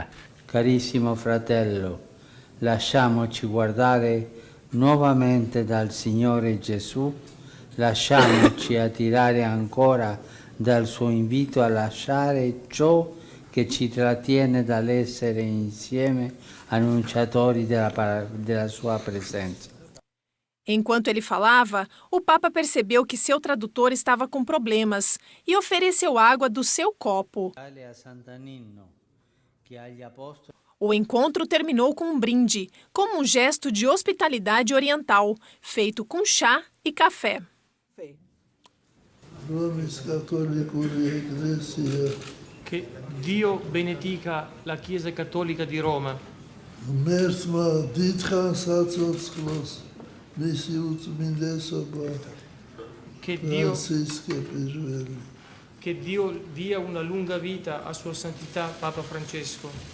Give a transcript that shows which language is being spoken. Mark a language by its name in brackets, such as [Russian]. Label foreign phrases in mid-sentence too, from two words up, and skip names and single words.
[Italian] Carissimo fratello, lasciamoci guardare nuovamente dal Signore Gesù, lasciamoci attirare ancora dal suo invito a lasciare ciò che ci trattiene dall'essere insieme annunciatori della sua presença. [Portuguese] Enquanto ele falava, o Papa percebeu que seu tradutor estava com problemas e ofereceu água do seu copo. O encontro terminou com um brinde, como um gesto de hospitalidade oriental, feito com chá e café. [Italian] Che Dio benedica la Chiesa Cattolica di Roma. Che Dio dia una lunga vita a Sua Santità Papa Francesco.